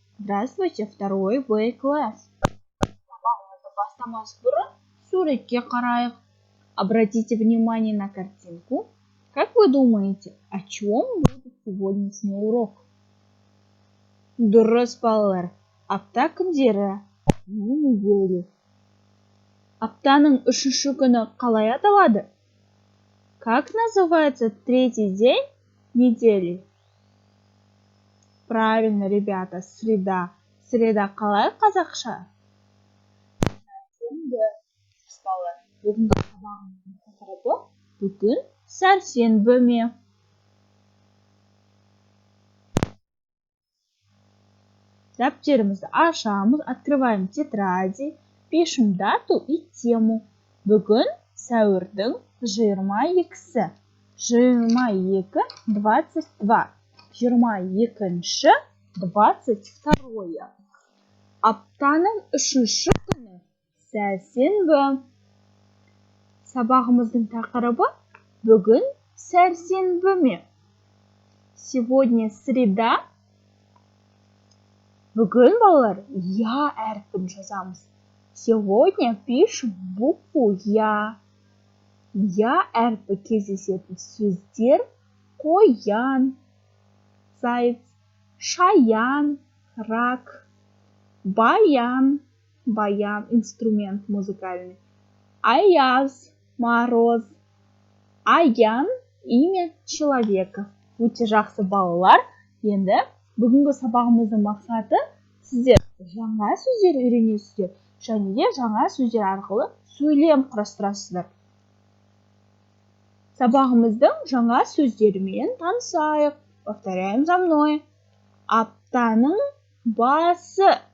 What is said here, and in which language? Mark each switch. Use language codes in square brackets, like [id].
[ru] Здравствуйте, второй В класс. [kk] Сабағымызды бастамас бұрын суретке қарайық. [ru] Обратите внимание на картинку. Как вы думаете, о чем будет сегодняшний урок? [kk] Дұрыс, балалар. Апта күндері. [ru] Неделя. [kk] Аптаның үшінші күні қалай аталады? [ru] Как называется третий день недели? Правильно, ребята, среда. [kk] Среда қалай қазақша? Сәрсенбі. Бүгінгі сабағымыздың тақырыбы бүгін сәрсенбі ме? Дәптерімізді ашамыз, [ru] открываем тетради, пишем дату и тему. [kk] Бүгін сәуірдің 22-сі. 22-22. 22-ші 22. Аптаның үшінші күні сәрсенбі. Сабағымыздың тақырыбы бүгін сәрсенбі ме? [ru] Сегодня среда. [kk] Бүгін, балалар, я әрпін жазамыз. [ru] Сегодня пишем букву я. [kk] Я әрпі кездесетін сөздер қоян, [ru] заяц, [kk] шаян, [ru] рак, [kk] баян, [ru] инструмент музыкальный, [kk] аяз, [ru] мороз, [kk] аян, [ru] имя человека. [kk] Өте жақсы балалар. Енді бүгінгі сабағымыздың мақсаты сіздер жаңа сөздер үйренесіздер, және де жаңа сөздер арқылы сөйлем құрастырасыздар. Сабағымыздың жаңа сөздерімен танысайық. [ru] Повторяем за мной. [kk] Аптаның басы.